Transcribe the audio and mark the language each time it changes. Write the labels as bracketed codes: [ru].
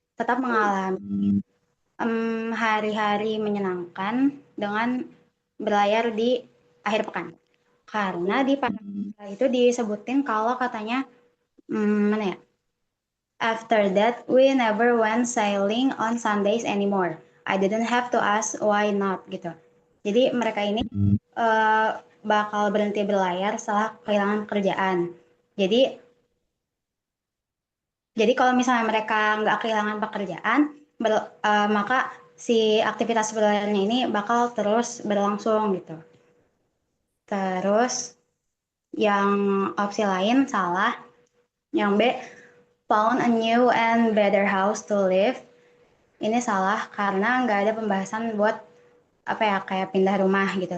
[id] Tetap mengalami hari-hari menyenangkan dengan berlayar di akhir pekan. Karena di paragraf itu disebutin kalau katanya Mana ya? [en] After that, we never went sailing on Sundays anymore. I didn't have to ask why not gitu. [id] Jadi mereka ini bakal berhenti berlayar setelah kehilangan pekerjaan. Jadi kalau misalnya mereka nggak kehilangan pekerjaan, maka si aktivitas berlayarnya ini bakal terus berlangsung gitu. Terus yang opsi lain salah. Yang B, [en] found a new and better house to live. [id] Ini salah karena nggak ada pembahasan buat kayak pindah rumah gitu.